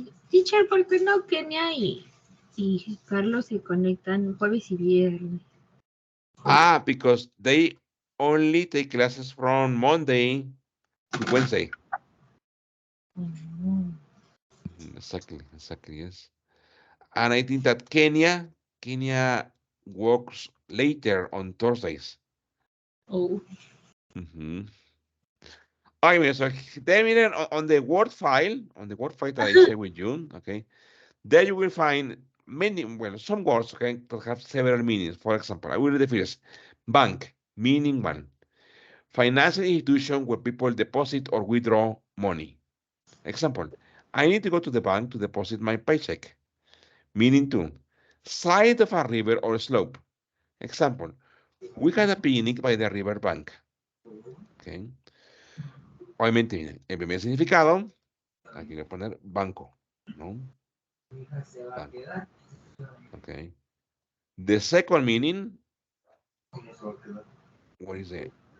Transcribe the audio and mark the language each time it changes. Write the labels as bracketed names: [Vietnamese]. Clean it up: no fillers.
[Spanish] teacher, ¿por qué no Kenia y Carlos se conectan jueves y viernes? [English] Because they only take classes from Monday to Wednesday. Mm. Exactly, yes. And I think that Kenya works later on Thursdays. Oh, Mhm. Okay, so then on the Word file that I share with you, okay, there you will find many, well, some words, okay, that have several meanings. For example, I will read the first. Bank, meaning one. Financial institution where people deposit or withdraw money. Example, I need to go to the bank to deposit my paycheck. Meaning two. Side of a river or slope. Example, we had a picnic by the river bank. Okay. [Spanish] Obviamente, miren, el primer significado, aquí voy a poner banco, ¿no? Banco. Okay. [English] The second meaning, what is it?